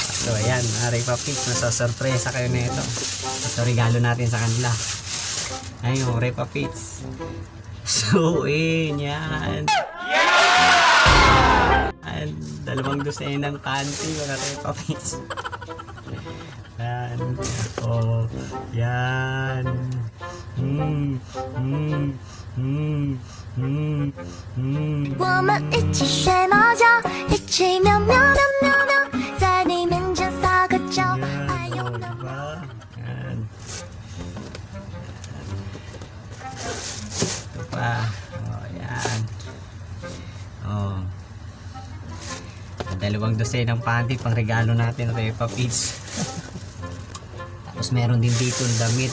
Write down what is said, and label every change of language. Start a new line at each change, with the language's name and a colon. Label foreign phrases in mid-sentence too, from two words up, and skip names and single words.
Filipino: So ayan, mga Ray Papits, masasurpresa kayo na ito. Ito regalo natin sa kanila. Ayun, Ray Papits. Suin, yan. And 2 dosenang panty, mga Ray Papits. Yan. Oh, yan. Mm, mm, mm, mm, mm.
Chinese: 我们一起睡猫觉，一起喵喵喵喵喵，在你面前撒个娇，
Filipino: Yan,
Chinese: 还有 oh, 呢。
Filipino: diba? Yan. Ito pa. Oh, yan. Oh. 2 dosenang panty pang regalo natin, Ray Papits. Tapos meron din dito ng damit.